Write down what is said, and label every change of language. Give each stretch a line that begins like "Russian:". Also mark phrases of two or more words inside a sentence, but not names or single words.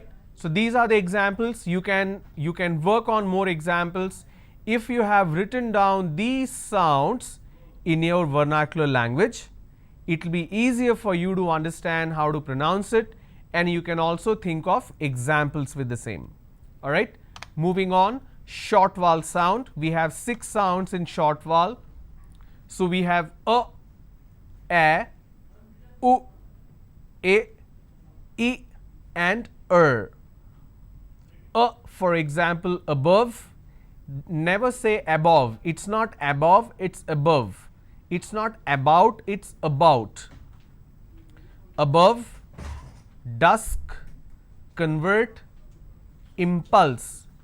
English: So these are the examples. You can work on more examples if you have written down these sounds in your vernacular language. It will be easier for you to understand how to pronounce it, and you can also think of examples with the same. All right. Moving on, short vowel sound. We have 6 sounds in short vowel. So we have a, u, e, and for example, above. Never say above. It's not above, it's above. It's not about, it's about. above, dusk, convert, impulse.